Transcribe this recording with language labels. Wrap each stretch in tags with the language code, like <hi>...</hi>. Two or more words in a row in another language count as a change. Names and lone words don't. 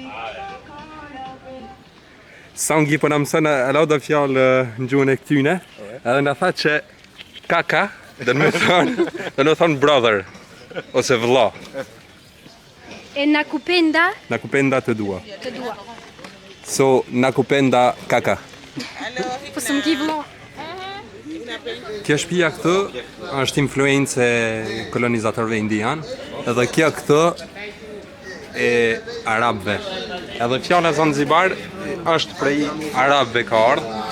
<sq>Sangi po na mëson a lauda fjalë në gjuhën e këtyne, edhe na tha që kaka do të thonë brother ose vëlla. E nakupenda? Nakupenda të dua. Të dua. So</sq> <sw>nakupenda kaka.</sw> <sq>Po së më ki vëlla. Kjo shtëpia këtu është influencë e kolonizatorëve indian, edhe kjo këtu e arabëve. Edhe fjala Zanzibar është prej arabëve ka ardhur.</sq>